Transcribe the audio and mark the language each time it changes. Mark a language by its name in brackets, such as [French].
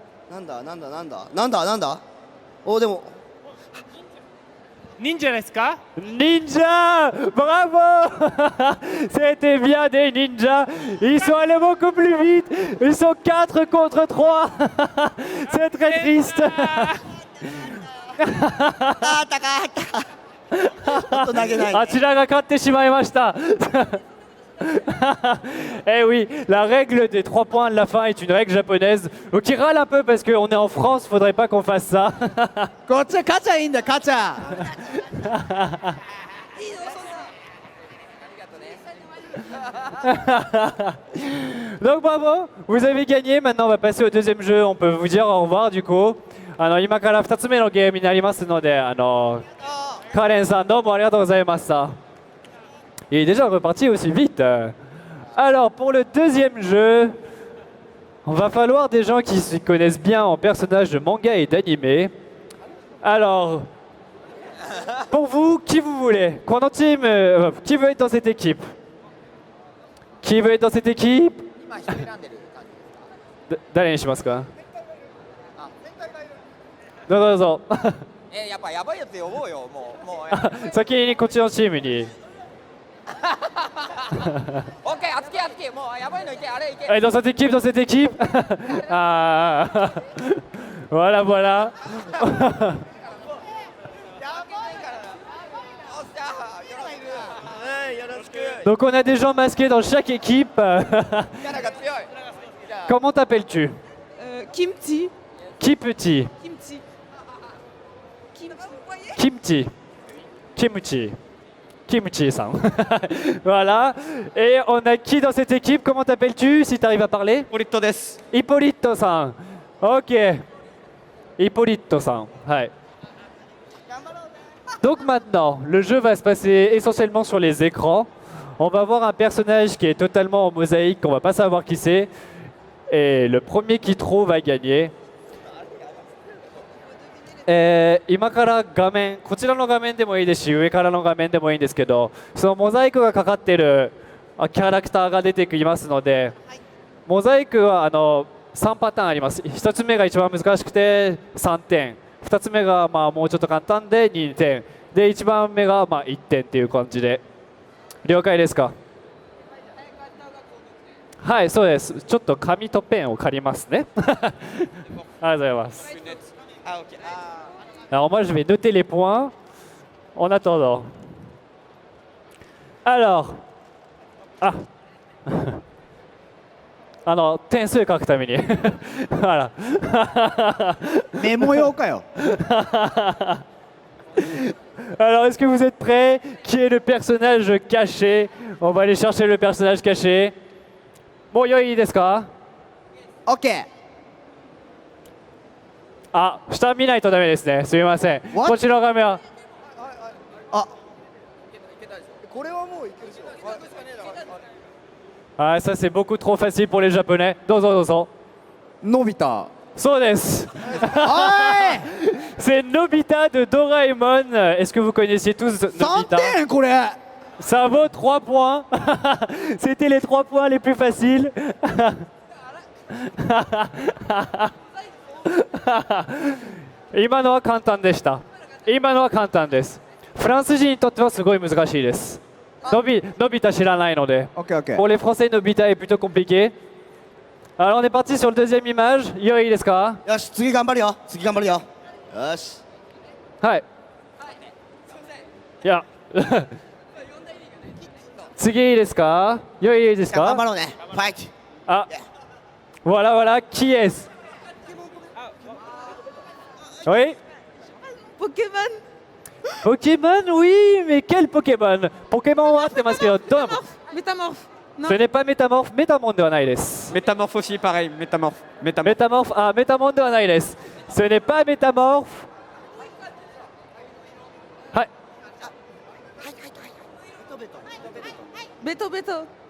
[Japanese] なんだおでも忍者ですか？ [French] Ninja! Bravo! C'était bien des ninjas. Ils sont allés beaucoup plus vite. Ils sont 4 contre 3. C'est très triste. [Japanese] あったかあったちょっと投げない、ね、あちらが勝ってしまいました。 [French] Eh oui, la règle des 3 points de la fin est une règle japonaise. Donc il râle un peu parce qu'on est en France, faudrait pas qu'on fasse ça. [Japanese] こっち勝ちゃいいんだ勝ちゃ [French] Donc bravo, vous avez gagné. Maintenant on va passer au deuxième jeu. On peut vous dire au revoir du coup. [Japanese] 今から2つ目のゲームになりますので、カレンさんどうもありがとうございました。 [French] Il est déjà reparti aussi vite. Alors pour le deuxième jeu, on va falloir des gens qui se connaissent bien en personnages de manga et d'anime. Alors, pour vous, qui vous voulez? Qui veut être dans cette équipe? Qui veut être dans cette équipe? [Japanese] 今一人選んでる感じですか？誰にしますか？どうぞどうぞ。やっぱやばいやつ呼ぼうよ、もう。先にこっちのチームに。オッケー、あつきあつき、もうやばいのいけ、あれいけ。 [French] Dans cette équipe, dans cette équipe. Ah, voilà, voilà. Donc on a des gens masqués dans chaque équipe. Comment t'appelles-tu? Kimchi. Kimchi. Kimchi. Kimchi. Kimchi. Kimchi-san. Voilà. Et on a qui dans cette équipe? Comment t'appelles-tu si tu arrives à parler? [Japanese] Hippolyte です [French] Hippolyte-san. Ok. Hippolyte-san. Ouais. Donc maintenant, le jeu va se passer essentiellement sur les écrans. On va voir un personnage qui est totalement en mosaïque, qu'on va pas savoir qui c'est. Et le premier qui trouve va gagner. [Japanese] 今から画面、こちらの画面でもいいですし、上からの画面でもいいんですけど、そのモザイクがかかっているキャラクターが出てきますので、モザイクは3パターンあります。 1つ目が一番難しくて3点、2つ目がもうちょっと簡単で2点、で1番目が1点っていう感じで、了解ですか？はい、そうです。ちょっと紙とペンを借りますね。ありがとうございます。 [French] Alors moi je vais noter les points en attendant. [Japanese] Alors, 点数書くために。 [French] voilà. [Japanese] メモ用かよ [French] Alors est-ce que vous êtes prêts? Qui est le personnage caché? On va aller chercher le personnage caché. [Japanese] Bon, yo,いいですか? [English] OK [Japanese] あ、下見ないとダメですね。すみません。こちらの画面は。あ、これはもういけるでしょ。 [French] Ah, ça c'est beaucoup trop facile pour les Japonais. [Japanese] どうぞどうぞ。のび太そうです。 [French] C'est Nobita de Doraemon. Est-ce que vous connaissiez tous Nobita? [Japanese] 3点これ [French] Ça vaut 3 points. C'était les 3 points les plus faciles. [Japanese] 今のは簡単でした。今のは簡単です。フランス人にとってはすごい難しいです。のび太知らないので。 [English] OK [French] Pour les Français, Nobita est plutôt compliqué. Alors on est parti sur le deuxième image. [Japanese] よいいですか？よし次頑張るよ次頑張るよよしはい。いや。次いいですか？よいいですか？頑張ろうねファイト [French] あ、voilà voilà qui est-ce? Oui. Pokémon. Pokémon, oui, mais quel Pokémon? [Japanese] Pokémon は合ってますけど、どうも。 [French] Métamorphe. Non. Ce n'est pas Métamorphe, [Japanese] Métamon ではないです。 [French] Métamorphe aussi, pareil, Métamorphe. Métamorphe, ah, [Japanese] Métamon ではないです。 [French] Ce n'est pas Métamorphe. [Japanese] はい。 Beto Beto.